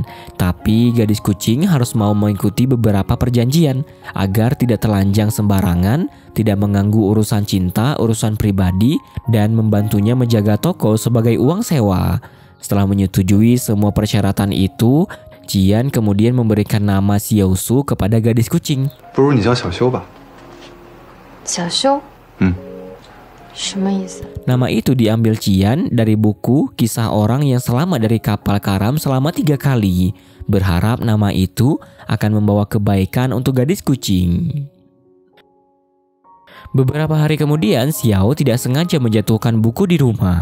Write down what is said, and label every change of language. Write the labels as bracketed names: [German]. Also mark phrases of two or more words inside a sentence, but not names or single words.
[Indonesian] Tapi gadis kucing harus mau mengikuti beberapa perjanjian agar tidak telanjang sembarangan, tidak mengganggu urusan cinta, urusan pribadi, dan membantunya menjaga toko sebagai uang sewa. Setelah menyetujui semua persyaratan itu, Cian kemudian memberikan nama Xiaosu kepada gadis kucing. [Chinese] 不如你叫小修吧。小修？什么意思？ [Indonesian] Nama itu diambil Cian dari buku Kisah Orang yang Selamat dari Kapal Karam selama 3 kali. Berharap nama itu akan membawa kebaikan untuk gadis kucing. Beberapa hari kemudian, Xiao tidak sengaja menjatuhkan buku di rumah.